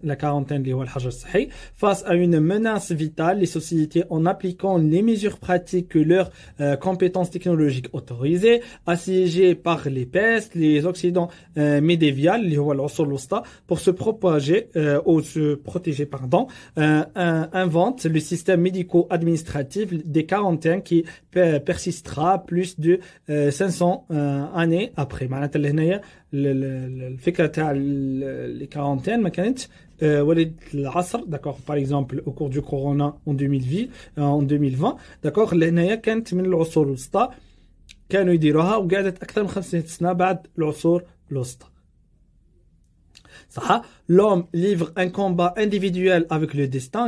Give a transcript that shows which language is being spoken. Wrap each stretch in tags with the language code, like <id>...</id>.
<fr>La quarantaine, face à une menace vitale, les sociétés, en appliquant les mesures pratiques que leurs compétences technologiques autorisées, assiégées par les pestes, les occidents médiévales, pour se propager ou se protéger, invente le système médico-administratif des quarantaines qui persistera plus de 500 années après.</fr> <ar>معناتها هنايا الفكره تاع les quarantaines ما كانتش ولد العصر</ar> <fr>d'accord par exemple au cours du corona en 2020 d'accord</fr> <ar>هنايا كانت من العصور الوسطى كانوا يديروها وقعدت اكثر من 500 سنه بعد العصور الوسطى. صح.</ar> <fr>L'homme livre un combat individuel avec le destin.</fr>